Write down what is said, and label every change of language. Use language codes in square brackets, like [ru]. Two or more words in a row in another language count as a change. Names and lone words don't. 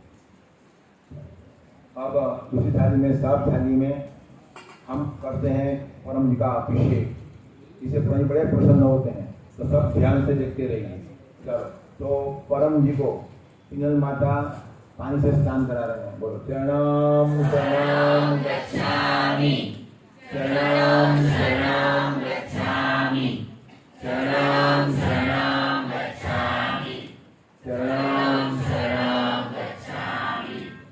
[hi] अब दूसरी थाली में साफ थाली में हम करते हैं परम जी का अभिषेक। इसे परम बड़े प्रसन्न होते हैं। तो सब ध्यान से देखते रहिए। तो परम जी को पिंजल माता पानी से स्नान करा रहे हैं। [sa] बोलो शरणम शरणम गच्छामि, शरणम शरणम गच्छामि, शरणम शरणम गच्छामि, शरणम शरणम गच्छामि।